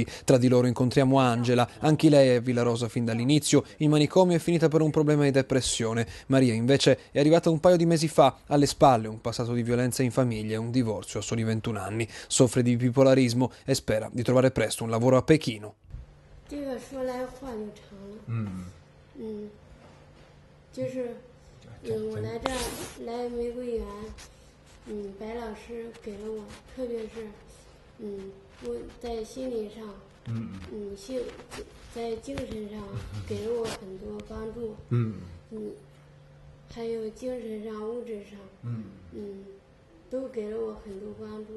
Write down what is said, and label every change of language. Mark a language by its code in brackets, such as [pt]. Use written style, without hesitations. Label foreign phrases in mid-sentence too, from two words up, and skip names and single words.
[it] Tra di loro incontriamo Angela, anche lei è a Villarosa fin dall'inizio, in manicomio è finita per un problema di depressione. Maria invece è arrivata un paio di mesi fa, alle spalle un passato di violenza in famiglia e un divorzio a soli 21 anni. Soffre di bipolarismo e spera di trovare presto un lavoro a Pechino. [zh] 我来这儿来玫瑰园，白老师给了我，特别是，我在心理上，在精神上给了我很多帮助，还有精神上、物质上，都给了我很多帮助。